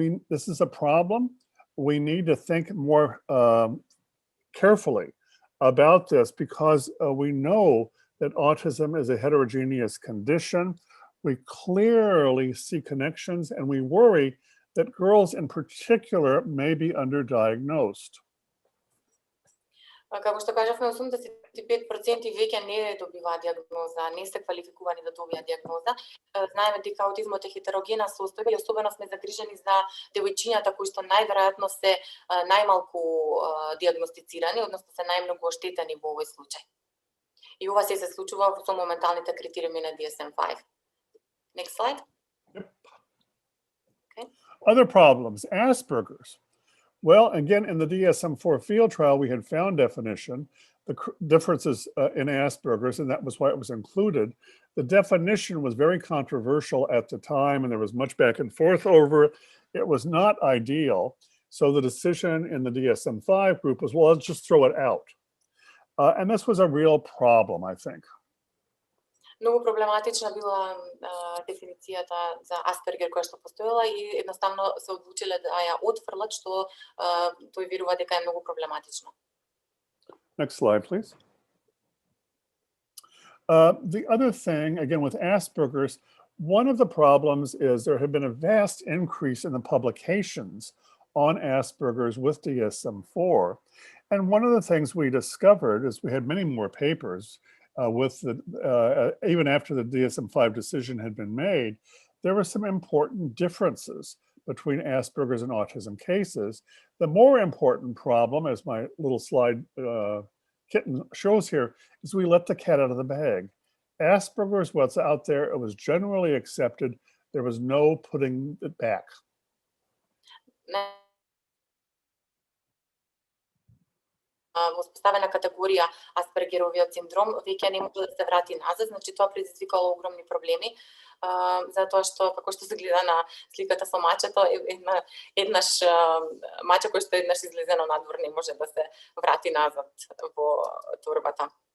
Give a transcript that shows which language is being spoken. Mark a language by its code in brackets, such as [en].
[en] This is a problem. We need to think more carefully about this because we know that autism is a heterogeneous condition. We clearly see connections and we worry that girls in particular may be underdiagnosed. [mk] Како што кажавме, 85% веќе не добиваат диагноза, не се квалификувани да добијат диагноза. Знаеме дека аутизмот е хетерогена состојба и особено сме загрижени за девојчињата кои што најверојатно се најмалку диагностицирани, односно се најмногу оштетени во овој случај. И ова се случува со моменталните критериуми на DSM-5. [en] Next slide. Yep. Okay. Other problems, Asperger's. Well, again, in the DSM-4 field trial, we had found definition, the differences in Asperger's, and that was why it was included. The definition was very controversial at the time, and there was much back and forth over it. It was not ideal. So the decision in the DSM-5 group was, well, let's just throw it out. And this was a real problem, I think. [mk] Многу проблематична била дефиницијата за Аспергер која што постоела и едноставно се одлучиле да ја отфрлат, што тој верува дека е многу проблематично. [en] Next slide, please. The other thing, again, with Asperger's, one of the problems is there have been a vast increase in the publications on Asperger's with DSM-4. And one of the things we discovered is we had many more papers with the, even after the DSM-5 decision had been made, there were some important differences between Asperger's and autism cases. The more important problem, as my little slide kitten shows here, is we let the cat out of the bag. Asperger's, what's out there, it was generally accepted. There was no putting it back. [mk] Поставена категорија Аспергеровиот синдром веќе не може да се врати назад, значи тоа предизвикало огромни проблеми, затоа што како што се гледа на сликата со мачето, еднаш маче кој што еднаш излезено надвор не може да се врати назад во торбата.